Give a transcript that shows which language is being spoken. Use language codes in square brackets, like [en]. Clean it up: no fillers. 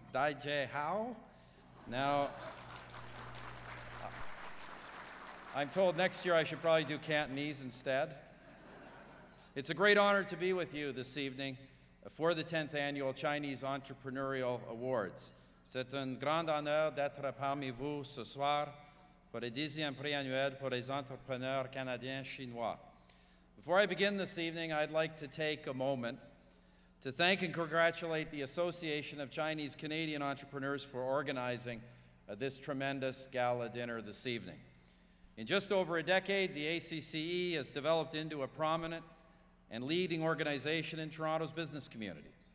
[zh] Dai Jie Hao. [en] Now, I'm told next year I should probably do Cantonese instead. It's a great honor to be with you this evening for the 10th Annual Chinese Entrepreneurial Awards. [fr] C'est un grand honneur d'être parmi vous ce soir pour le 10e prix annuel pour les entrepreneurs canadiens chinois. [en] Before I begin this evening, I'd like to take a moment to thank and congratulate the Association of Chinese Canadian Entrepreneurs for organizing this tremendous gala dinner this evening. In just over a decade, the ACCE has developed into a prominent and leading organization in Toronto's business community.